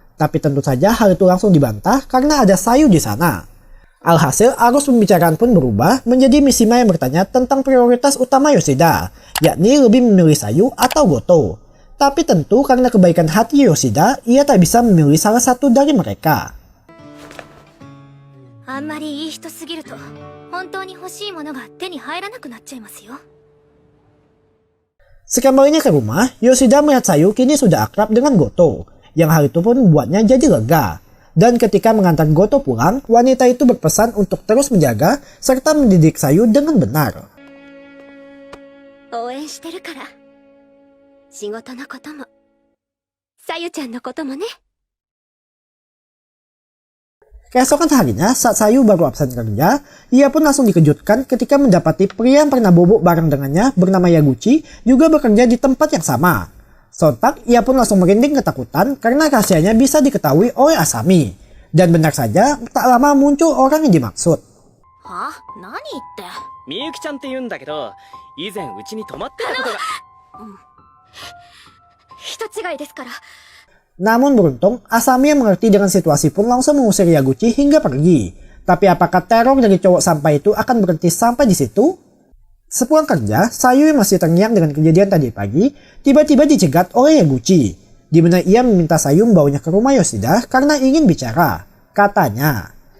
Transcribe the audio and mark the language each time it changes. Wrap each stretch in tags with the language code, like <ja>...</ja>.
<id>Tapi tentu saja hal itu langsung dibantah karena ada Sayu di sana. Alhasil, arus pembicaraan pun berubah menjadi Mishima yang bertanya tentang prioritas utama Yoshida, yakni lebih memilih Sayu atau Goto. Tapi tentu karena kebaikan hati Yoshida, ia tak bisa memilih salah satu dari mereka.</id> <ja>あんまりいい人すぎると本当に欲しいものが手に入らなくなっちゃいますよ。</ja> <id>Sekembalinya ke rumah, Yoshida melihat Sayu kini sudah akrab dengan Goto, yang hal itu pun membuatnya jadi lega. Dan ketika mengantar Goto pulang, wanita itu berpesan untuk terus menjaga serta mendidik Sayu dengan benar.</id> <ja>応援してるから。仕事のことも、さゆちゃんのこともね。</ja> <id>Keesokan harinya, saat Sayu baru absen kerja, ia pun langsung dikejutkan ketika mendapati pria yang pernah bobok bareng dengannya bernama Yaguchi juga bekerja di tempat yang sama. Sontak, ia pun langsung merinding ketakutan karena rahasianya bisa diketahui oleh Asami. Dan benar saja, tak lama muncul orang yang dimaksud.</id> <ja>は何言って。みゆきちゃんって言うんだけど、以前うちに泊まってたことが。人違いですから。</ja> <id>Namun beruntung, Asami yang mengerti dengan situasi pun langsung mengusir Yaguchi hingga pergi. Tapi apakah teror dari cowok sampah itu akan berhenti sampai di situ? Sepulang kerja, Sayu yang masih terngiang dengan kejadian tadi pagi, tiba-tiba dicegat oleh Yaguchi, di mana ia meminta Sayu membawanya ke rumah Yoshida karena ingin bicara, katanya.</id>